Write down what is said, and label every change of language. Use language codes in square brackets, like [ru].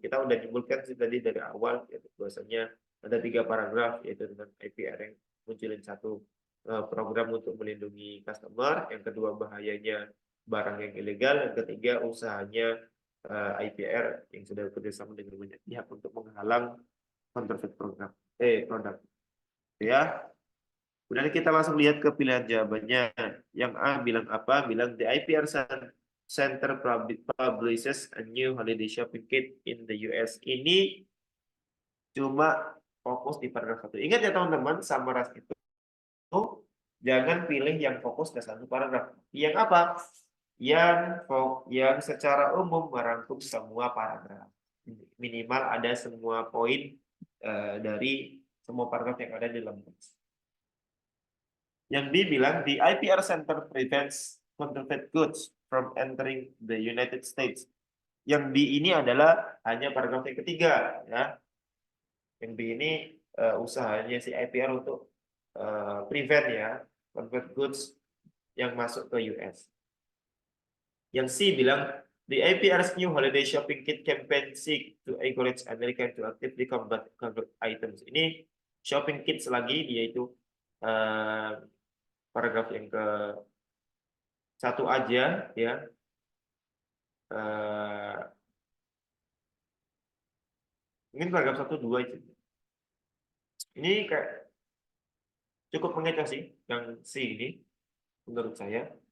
[id] Kita udah nyimpulkan sih tadi dari awal, yaitu bahwasanya ada 3 paragraf, yaitu dengan IPR yang munculin satu program untuk melindungi customer, yang kedua bahayanya barang yang ilegal, yang ketiga usahanya IPR yang sudah bekerjasama dengan banyak pihak untuk menghalang counterfeit produk. Ya, Kemudian kita langsung lihat ke pilihan jawabannya. Yang A bilang apa? Bilang [en] the IPR Center publishes a new holiday shopping kit in the US. [id] Ini cuma fokus di paragraf 1. Ingat ya teman-teman, summarize itu jangan pilih yang fokus ke satu paragraf. Yang apa? Yang secara umum merangkum semua paragraf. Minimal ada semua poin dari semua paragraf yang ada di dalam teks. Yang B bilang, [en] the IPR Center prevents counterfeit goods from entering the United States. [id] Yang B ini adalah hanya paragraf yang ketiga, ya. Yang B ini usahanya si IPR untuk prevent ya counterfeit goods yang masuk ke US. Yang C bilang, [en] the IPR's new holiday shopping kit campaign seek to encourage Americans to actively combat counterfeit items. [id] Ini shopping kits lagi, yaitu paragraf yang ke satu aja ya. Mungkin paragraf 1, 2 itu. Ini kayak cukup mengecoh sih yang C ini menurut saya.